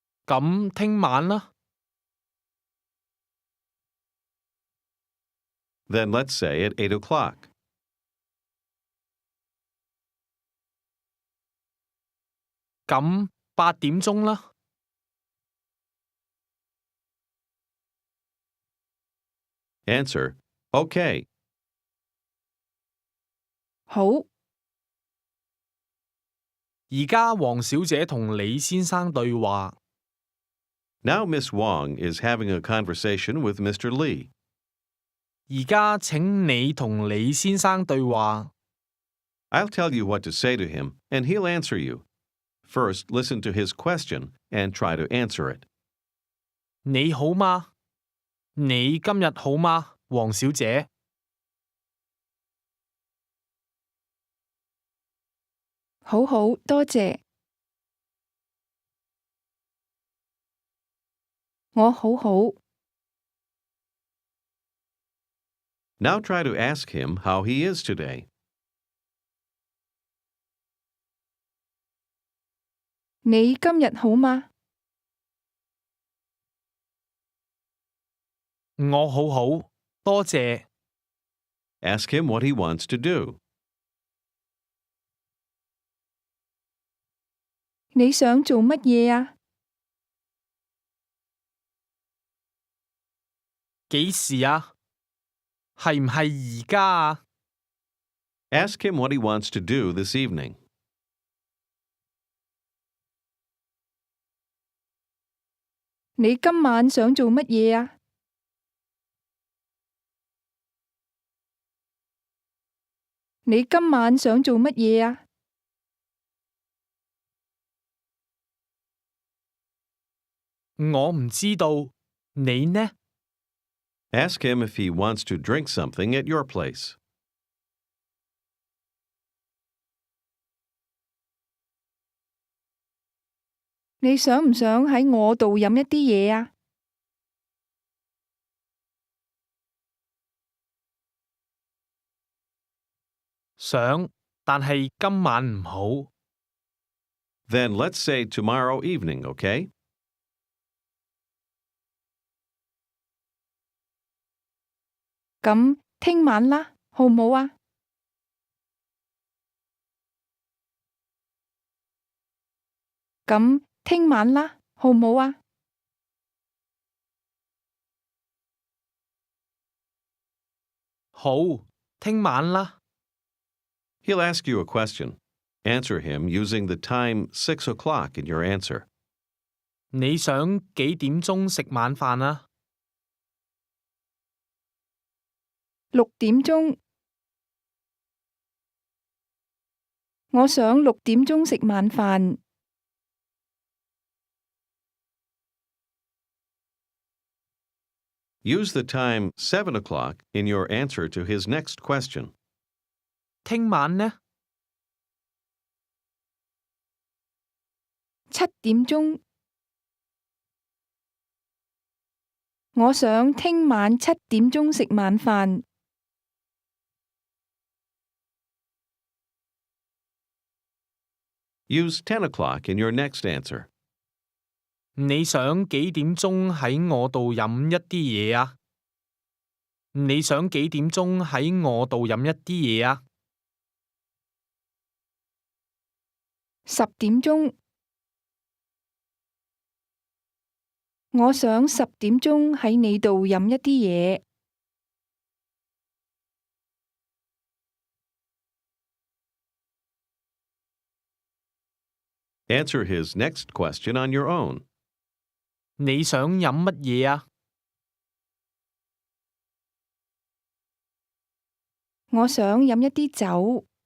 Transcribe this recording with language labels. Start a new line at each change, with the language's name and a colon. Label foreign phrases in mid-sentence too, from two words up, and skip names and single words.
Cantonese: 咁聽晚啦。
English: Then let's say at 8 o'clock.
Cantonese: 咁8點鐘啦。
English: Answer, okay.
Cantonese: 好，而家黃小姐同李先生對話。
English: Now Miss Wong is having a conversation with Mr. Lee.
Cantonese: 而家請你同李先生對話。
English: I'll tell you what to say to him, and he'll answer you. First, listen to his question and try to answer it.
Cantonese: 你好嗎？你今日好嗎，黃小姐？好好，多謝。我好好。
English: Now try to ask him how he is today.
Cantonese: 你今日好嗎？我好好，多謝。
English: Ask him what he wants to do.
Cantonese: 你想做乜嘢啊？幾時啊？係唔係而家啊？
English: Ask him what he wants to do this evening.
Cantonese: 你今晚想做乜嘢啊？你今晚想做乜嘢啊？我唔知道，你呢？
English: Ask him if he wants to drink something at your place.
Cantonese: 你想唔想喺我度飲一啲嘢啊？想，但係今晚唔好。
English: Then let's say tomorrow evening, okay?
Cantonese: 咁聽晚啦，好唔好啊？咁聽晚啦，好唔好啊？好，聽晚啦。
English: He'll ask you a question. Answer him using the time 6 o'clock in your answer.
Cantonese: 你想幾點鐘食晚飯啊 6點鐘。我想6點鐘食晚飯。
English: Use the time 7 o'clock in your answer to his next question.
Cantonese: 聽晚呢？ 7點鐘。我想聽晚7點鐘食晚飯。
English: Use 10 o'clock in your next answer.
Cantonese: 你想幾點鐘喺我度飲一啲嘢啊？你想幾點鐘喺我度飲一啲嘢啊？ 10點鐘。我想10點鐘喺你度飲一啲嘢。
English: Answer his next question on your own.
Cantonese: 你想飲乜嘢啊？我想飲一啲酒。